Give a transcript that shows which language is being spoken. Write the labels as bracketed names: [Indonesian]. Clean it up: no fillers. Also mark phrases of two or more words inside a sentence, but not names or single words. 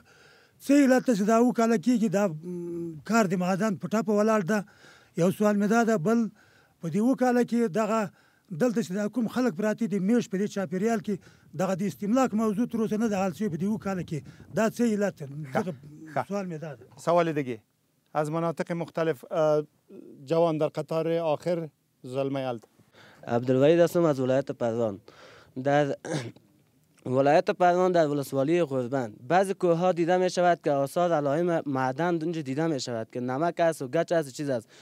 [Pashto] څه علت چې دا اوه کاله کېږي دا کار د معدن په ټاپه ولاړ ده. یو سوال مې دا ده، بل په دې اوه کاله کې دغه دلته چې دا کوم خلک پراته دي میش په دې چاپېریال کې دغه د استملاک موضوع تر اوسه نه ده حل شوې په دې اوه کاله کې، دا څه علت دغه سوال مې دا ده. [Persian] سوال دیگه از مناطق مختلف جوان در قطار آخر زلمه یلد. عبدالوحید هستم از ولایت پروان. در ولایت پروان در ولسوالی قربن بعضی کوه ها دیده می شود که آثار علائم معدن اونجا دیده می شود که نمک است و گچ است چیز است.